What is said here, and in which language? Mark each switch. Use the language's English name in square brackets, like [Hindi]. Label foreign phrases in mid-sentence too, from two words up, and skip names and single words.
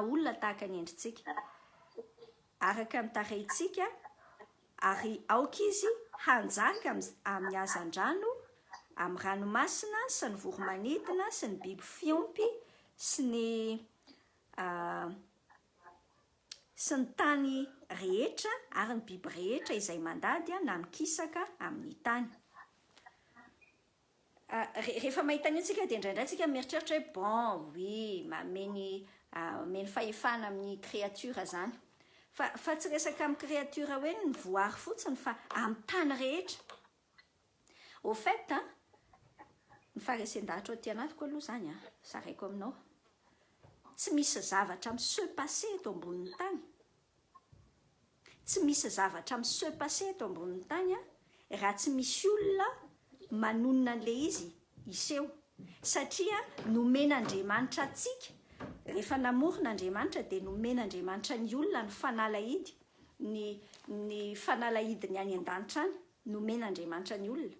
[Malagasy] olona tahaka ny endritsika, araka ny tarehintsika, ary aoka izy hanjaka amin'ny hazan-drano, amin'ny ranomasina sy ny voromanidina sy ny biby fiompy sy ny tany rehetra ary ny biby rehetra izay mandady na mikisaka amin'ny tany. Rehefa mahita an'io tsika dia indraindray tsika mieritreritra hoe [French] bon, oui, [Malagasy] mameny fahefana amin'ny créature zany. Fa tsy resaka amin'ny créature hoe ny voary fotsiny fa amin'ny tany rehetra. [French] Au fait, [Malagasy] ny faharesen-dahatra aty anatiko aloha zany, saraiko aminao. Tsy misy zavatra mi- [French] se passer [Malagasy] eto ambonin'ny tany. Tsy misy zavatra mi- [French] se passer [Malagasy] eto ambonin'ny tany raha tsy misy olona manonona an'ilay izy iseho. Satria nomen'Andriamanitra antsika. Rehefa namoron'Andriamanitra dia nomen'Andriamanitra ny olona ny fanalahidy, ny fanalahidy ny any an-danitra any, nomen'Andriamanitra ny olona.